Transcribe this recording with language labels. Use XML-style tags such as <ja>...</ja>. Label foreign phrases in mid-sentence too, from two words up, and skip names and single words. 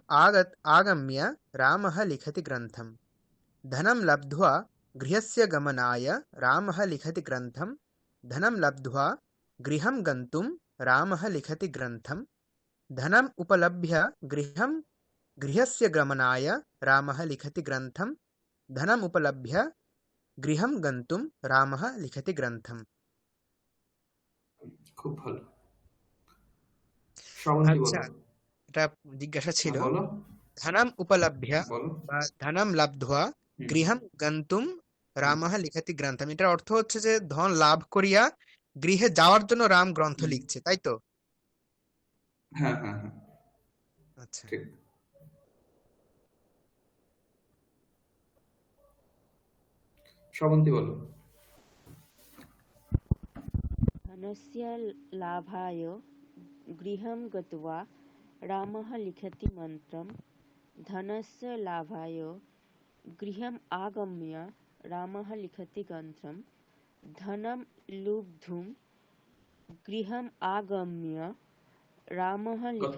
<sa>आगम्य रामः लिखति ग्रन्थं धनं लब्ध्वा गृहस्य गमनाय रामः लिखति ग्रन्थं धनं लब्ध्वा गृहं गन्तुं रामः लिखति ग्रन्थं धनम् उपलभ्य गृहस्य गमनाय रामः लिखति ग्रन्थं धनम् उपलभ्य गृहं गन्तुं रामः लिखति ग्रन्थम्।</sa> <bn>খুব ভালো। শ্রাবন্তী আচ্ছা, বলো। এটা জিজ্ঞাসা ছিল বলো</bn> <sa>ধনম উপলভ্য</sa> <bn>বলো।</bn> <sa>বা ধনম লব্ধ্বা</sa> <bn>হুম,</bn> <sa>গৃহম গন্তুম রামः লিখতি গ্রন্থম,</sa> <bn>এটার অর্থ হচ্ছে যে ধন লাভ করিয়া গৃহে যাওয়ার জন্য রাম গ্রন্থ হুম, লিখছে, তাই তো? হ্যাঁ হ্যাঁ হ্যাঁ, আচ্ছা, ঠিক। শ্রাবন্তী বলো।</bn> <sa>धनस्य लाभाय गृहं गत्वा रामः लिखति मन्त्रं धनस्य लाभाय गृहम् आगम्य रामः लिखति ग्रन्थं धनं लुब्धुं गृहम् आगम्य रामः लिखति</sa>